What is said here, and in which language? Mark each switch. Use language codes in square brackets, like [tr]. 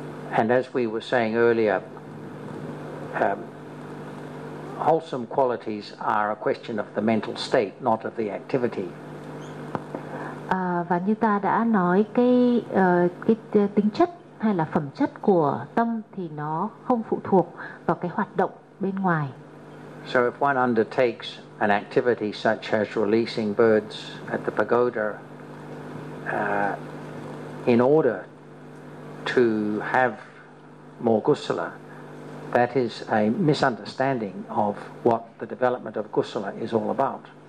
[en] And as we were saying earlier, wholesome qualities are a question of the mental state, not of the activity. [vi] Và như ta đã nói, cái tính chất hay là phẩm chất của tâm thì nó không phụ thuộc vào cái hoạt động bên ngoài. [en] So if one undertakes an activity such as releasing birds at the pagoda, in order to have more kusala, that is a misunderstanding of what the development of kusala is all about.